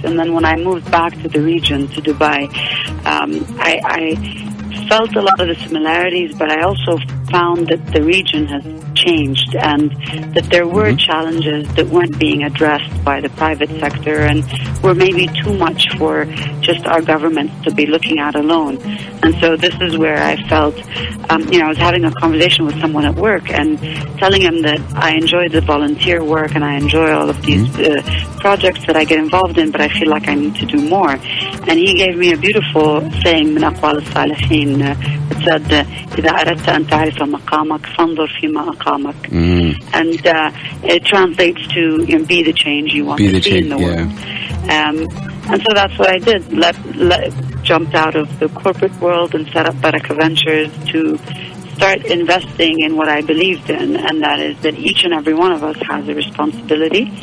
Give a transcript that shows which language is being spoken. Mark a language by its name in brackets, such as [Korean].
[English] And then when I moved back to the region, to Dubai, I felt a lot of the similarities, but I also found that the region has changed and that there were challenges that weren't being addressed by the private sector and were maybe too much for just our governments to be looking at alone. And so this is where I felt, I was having a conversation with someone at work and telling him that I enjoy the volunteer work and I enjoy all of these projects that I get involved in, but I feel like I need to do more. And he gave me a beautiful saying, [Arabic] من أقوال الصالحين, [English] it said, [Arabic] إذا أردت أن تعرف مقامك فانظر فيما أقامك. [English] And it translates to be the change you want to see in the world. And so that's what I did. Jumped out of the corporate world and set up Baraka Ventures to start investing in what I believed in, and that is that each and every one of us has a responsibility.